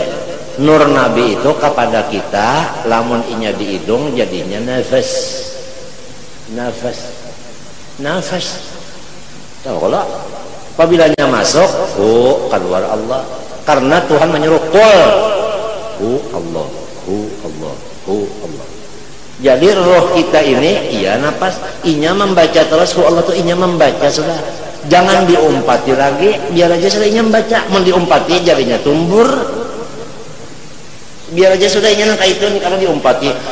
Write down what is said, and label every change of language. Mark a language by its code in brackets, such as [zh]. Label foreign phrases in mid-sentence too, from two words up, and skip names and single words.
[bjn] Nur Nabi itu kepada kita lamun inya di hidung jadinya nafas. Nafas. Nafas. [id] Tahu kalau apabila masuk, keluar Allah. Karena Tuhan menyuruh qul Allah, Allah, Allah. [bjn] Jadi roh kita ini, iya nafas, inya membaca terus, Allah tuh inya membaca sudah. Jangan diumpati lagi, biar aja sudah inya membaca. Mau diumpati jadinya tumbur. Biar aja sudah inya nangka itu nih, karena diumpati.